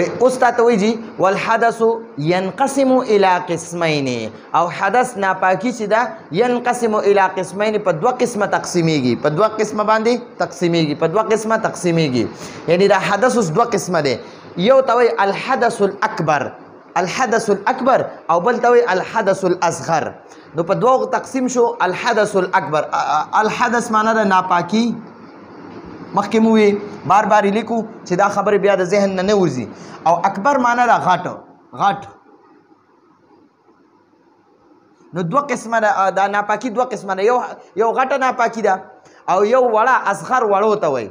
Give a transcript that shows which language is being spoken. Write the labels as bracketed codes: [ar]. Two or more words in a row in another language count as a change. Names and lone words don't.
[ps] اوس تاته وایي جی [ar] والحدث ینقسم الی قسمین، [ps] او حدث ناپاکی چې ده [ar] ینقسم الی قسمین، [ps] په دوه قسمه تقسیمیږي، په دوه قسمه باندې تقسیمیږي، په دوه قسمه تقسیمیږي. یعنی دا حدث اوس دوه قسمه دی. یو ته وایي [ar] الحدث الاکبر، الحدث الاکبر، [ps] او بل ته وایي [ar] الحدث الاصغر. [ps] نو په دوه تقسیم شو. [ar] الحدث الاکبر، [ps] الحدث معنا د ناپاکی. مخکې مو وی بار بار لیکو چې دا خبرې بیا د ذهن نه وځي. او اکبر معنا د غټ. نو دوه قسمه ده دا ناپاکی، دوه قسمه ده. یو غټه ناپاکی ده او یو وړه اصغر وړو ته وایي.